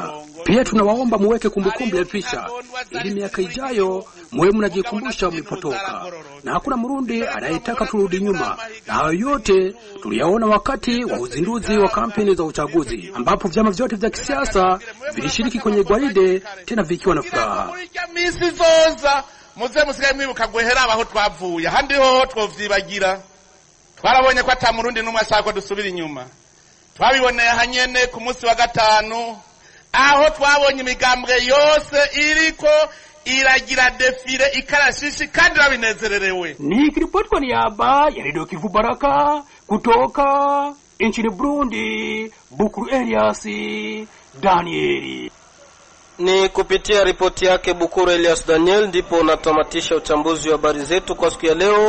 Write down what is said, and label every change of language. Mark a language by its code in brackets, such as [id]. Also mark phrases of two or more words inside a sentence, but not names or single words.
[sw] Pia tunawaomba muweke kumbukumbu ya picha ili miaka ijayo muwe mnajikumbusha mlipotoka, na hakuna Mrundi anayetaka turudi nyuma. Na hayo yote tuliyaona wakati wa uzinduzi wa kampeni za uchaguzi, ambapo vyama vyote vya kisiasa vilishiriki kwenye gwaride, tena vikiwa na furaha. [rn] Misi zoza muze musigaye mwibuka guhera abaho twavuye, handi ho twovyibagira. Twarabonye ko ata Murundi numwe ashaka dusubira inyuma. Twabiboneye hanyene ku munsi wa gatanu, aho twabonye imigambwe yose iriko iragira defile ikarashishi kandi rabinezererewe. [sw] Ni kiripoti kwa niaba ya Radio Kivu Baraka kutoka nchini Burundi, Bukuru Elias Danieli. Ni kupitia ripoti yake Bukuru Elias Daniel ndipo natamatisha uchambuzi wa habari zetu kwa siku ya leo.